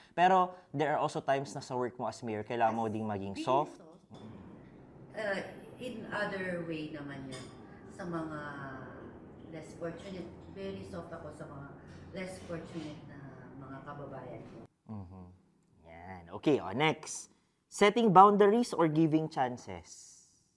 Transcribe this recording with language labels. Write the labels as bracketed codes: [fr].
[tl] Pero, [en] there are also times [tl] na sa work mo [en] as mayor, [tl] kailangan mo ding maging [en] Being soft. In other way [tl] naman yan. Sa mga less fortunate, [en] very soft [tl] ako sa mga [en] less fortunate [tl] na mga kababayan ko. Mhm. Yan. Okay, next. [en] Setting boundaries or giving chances?